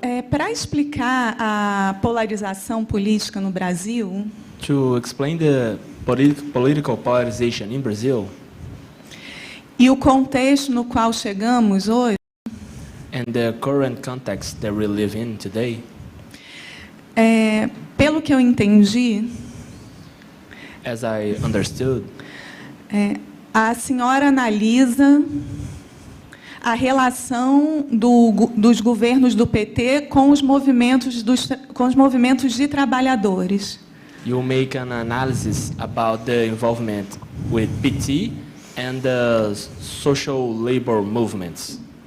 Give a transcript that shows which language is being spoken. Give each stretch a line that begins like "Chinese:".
Portuguese: Para explicar a polarização política no Brasil,
English: To explain the political polarization in Brazil
Portuguese: e o contexto no qual chegamos hoje,
English: and the current context that we live in today,
Portuguese: pelo que eu entendi,
English: as I understood,
Portuguese: a senhora analisa a relação dos governos do PT com os movimentos de trabalhadores.
English: you make an analysis about the involvement with PT and the social labor movements.